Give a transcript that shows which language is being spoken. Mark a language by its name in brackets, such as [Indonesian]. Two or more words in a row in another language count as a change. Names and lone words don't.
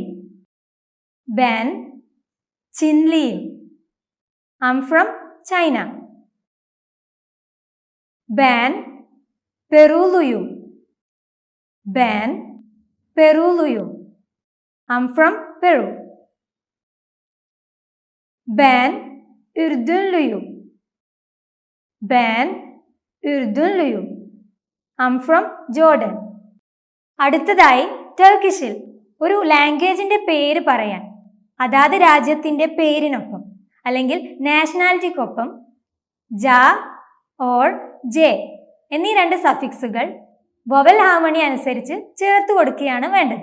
[Turkish] ben Çinliyim. [English] I am from China. [Turkish] ben Perulüyüm. ben Perulüyüm. [English] I am from Peru. [Turkish] ben ürdünlüyüm. ben ürdünlüyüm. [English] I am from Jordan. [Malayalam] അടുത്തതായി ടർക്കിഷിൽ ഒരു ലാംഗ്വേജിന്റെ പേര് പറയാൻ അതാത് രാജ്യത്തിന്റെ പേരിനൊപ്പം അല്ലെങ്കിൽ നാഷണാലിറ്റിക്കൊപ്പം ജ ഓർ ജെ എന്നീ 2 സഫിക്സുകൾ [English] vowel harmony [Malayalam] അനുസരിച്ച് ചേർത്ത് കൊടുക്കുകയാണ് വേണ്ടത്.